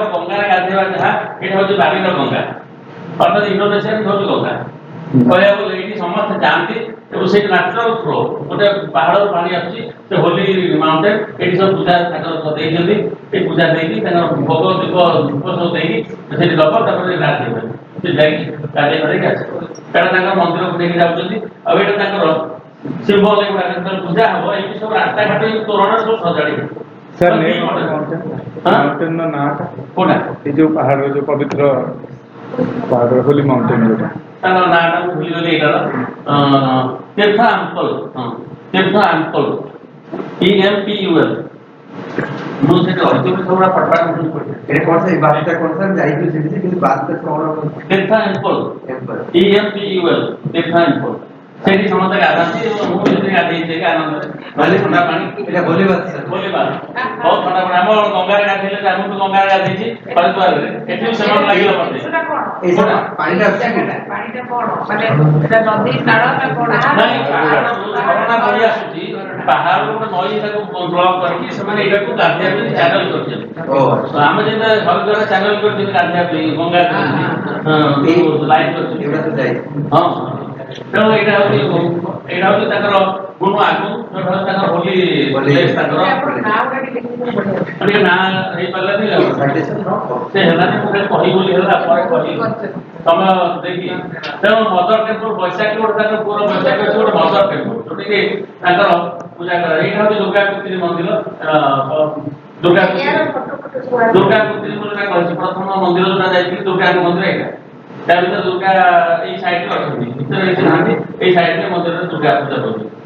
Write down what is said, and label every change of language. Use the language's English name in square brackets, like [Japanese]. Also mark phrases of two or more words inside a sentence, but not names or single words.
[Odia] ଗଙ୍ଗାରେ ଗାଧେଇବା ଯାହା ଏଇଟା ହଉଛି ବାଲିର ଗଙ୍ଗା ଅର୍ଥାତ୍ ଇଣ୍ଡୋନେସିଆରେ ହଉଛି ଗଙ୍ଗା କହିବାକୁ ଗଲେ ଏଇଠି ସମସ୍ତେ ଯାଆନ୍ତି ଏବଂ ସେଇଠି [English] natural flow [Odia] ଗୋଟେ ପାହାଡ଼ରୁ ପାଣି ଆସୁଛି ସେ [English] holy mountain [Odia] ଏଠି ସବୁ ପୂଜା ତାଙ୍କର ଦେଇଛନ୍ତି ଏ ପୂଜା ଦେଇକି ତାଙ୍କର ଭୋଗ ଦୀପ ଧୂପ ସବୁ ଦେଇକି ସେଠି ଦବ ତାପରେ ଗାଧେଇବେ ସେ ଯାଇକି ଗାଧେଇ ଧରିକି ଆସିବ କାରଣ ତାଙ୍କର ମନ୍ଦିରକୁ ନେଇକି ଯାଉଛନ୍ତି ଆଉ ଏଇଟା ତାଙ୍କର ସିମ୍ବଲ ଏଗୁଡ଼ା ଯେତେବେଳେ ପୂଜା ହବ ଏଇଠି ସବୁ ରାସ୍ତାଘାଟ ତୋରଣ ସବୁ ସଜାଡ଼ିବେ [English] sir name mountain ना [Odia] କୋଉଟା [Hindi] ये जो पहाड़ जो पवित्र पहाड़ [English] holy mountain [Hindi] जोटा [Odia] ତାଙ୍କ ନାଁଟା ମୁଁ ଭୁଲିଗଲି ଏଇଟାର ତୀର୍ଥ ଆମ୍ପଲ ତୀର୍ଥ ଆମ୍ପଲ EMPUL ମୁଁ ସେଠି ରହିଛି ବୋଲି ସବୁଗୁଡ଼ା ପଠା [Bangla] এটা কোন স্যার বাসটা কোন স্যার যাইছো সেদিকে কিন্তু বাসটা কোন [Odia] ତୀର୍ଥ ଆମ୍ପଲ EMPUL ତୀର୍ଥ ଆମ୍ପଲ ସେଠି ସମସ୍ତେ ଗାଧାନ୍ତି ଏବଂ ମୁଁ ସେଠି ଗାଧେଇଛି ଆନନ୍ଦରେ [Bangla] মানে [Odia] ଥଣ୍ଡା ପାଣି [Bangla] এটা [English] holy bath [Bangla] স্যার [Odia] ବୋଲିବା ବହୁତ ଥଣ୍ଡା ପାଣି ଆମ ଗଙ୍ଗାରେ ଗାଧେଇଲେ ମୁଁ ବି ଗଙ୍ଗାରେ ଗାଧେଇଛି ହରିଦ୍ୱାରରେ ଏଠି ବି ସେମାନେ ଲାଗିଲା ମତେ [Bangla] এই স্যার পানিটা আসছে কিনা [Odia] ପାଣିଟା କଣ ମାନେ ଏଟା ନଦୀ ନାଳ ନା କଣ ନାଇଁ ପାହାଡ଼ ଝରଣା ବହି ଆସୁଛି ପାହାଡ଼ରୁ ଗୋଟେ ନଈ ତାକୁ ବ୍ଲକ୍ କରିକି ସେମାନେ ଏଇଟାକୁ ଗାଧେଇବା ପାଇଁ ଚ୍ୟାନେଲ କରିଛନ୍ତି ও ତ ଆମେ ଯେମିତି ହରିଦ୍ୱାର ଚ୍ୟାନେଲ କରିଛନ୍ତି ଗାଧେଇବା ପାଇଁ ଗଙ୍ଗା ଲାଇନ୍ କରିଛନ୍ତି [Bangla] এগুলো তো ଯାଇ [Odia] ହଁ ତେଣୁ ଏଇଟା ହଉଛି ତାଙ୍କର ଗୁଣ ଆଗୁ ଯୋଉଟା ହଉଛି ତାଙ୍କର [English] holy place [Odia] ତାଙ୍କର ଟିକେ ନାଁ ହେଇପାରିଲାନି ଆଉ ସାଇଟେସନ ନ ସେ ହେଲାନି ମୁଁ ଖାଲି କହିବି ବୋଲି ହେଲା ପରେ କହିବି ସମୟ ଦେଇକି ତେଣୁ [English] mother temple [Odia] ବୈଶାଖୀ ଗୋଟେ ତାଙ୍କର ପୁରା ବୈଶାଖୀ ଅଛି ଗୋଟେ [English] mother temple [Odia] ଯୋଉଠିକି ତାଙ୍କର ପୂଜା କରାଯାଏ ଏଇଟା ହଉଛି ଦୁର୍ଗା କୁତିରି ମନ୍ଦିର ଦୁର୍ଗା କୁତିରି ଯୋଉଟା କହିଛି ପ୍ରଥମ ମନ୍ଦିର ଯୋଉଟା ଯାଇଥିଲି ଦୁର୍ଗାଙ୍କ ମନ୍ଦିର ଏଇଟା ତା ଭିତରେ ଦୁର୍ଗା ଏଇ ସାଇଡରେ ଅଛନ୍ତି ଭିତରେ ଏଠି ନାହାନ୍ତି ଏଇ ସାଇଡରେ ମନ୍ଦିରରେ ଦୁର୍ଗା ପୂଜା କରୁଛନ୍ତି